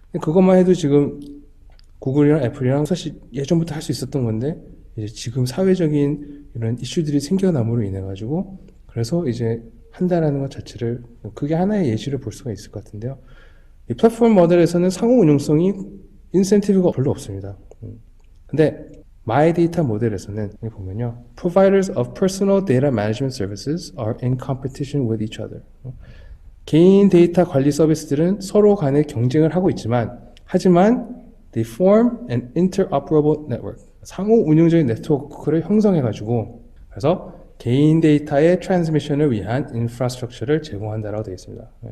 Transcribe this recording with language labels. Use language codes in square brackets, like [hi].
[ko] 그것만 해도 지금 구글이랑 애플이랑 사실 예전부터 할 수 있었던 건데, 이제 지금 사회적인 이런 이슈들이 생겨남으로 인해 가지고 그래서 이제 한다라는 것 자체를, 그게 하나의 예시를 볼 수가 있을 것 같은데요. 이 플랫폼 모델에서는 상호 운용성이 인센티브가 별로 없습니다. 근데 마이데이터 모델에서는 여기 보면요, [en] providers of personal data management services are in competition with each other. [ko] 개인 데이터 관리 서비스들은 서로 간에 경쟁을 하고 있지만, 하지만 [en] they form an interoperable network. [ko] 상호 운용적인 네트워크를 형성해가지고, 그래서 개인 데이터의 트랜스미션을 위한 인프라스트럭처를 제공한다라고 되어 있습니다.